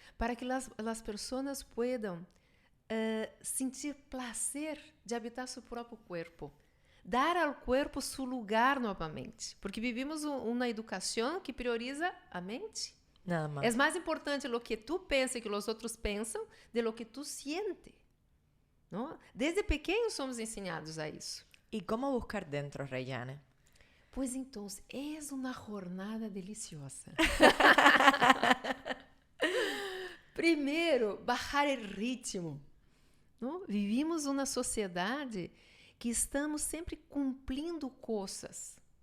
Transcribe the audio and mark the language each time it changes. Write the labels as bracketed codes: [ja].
[pt] Para que as pessoas possam sentir prazer de habitar seu próprio corpo. Dar ao corpo seu lugar novamente. Porque vivimos uma educação que prioriza a mente. [es] Nada más. [pt] É mais importante o que tu pensa e que os outros pensam [es] de lo que tu siente. [pt] Não? Desde pequenos somos ensinados a isso. [es] ¿Y cómo buscar dentro, Rayane? [pt] Pois então, é uma jornada deliciosa. Primeiro, bajar o ritmo. Não? Vivimos uma sociedade que estamos sempre cumprindo coisas.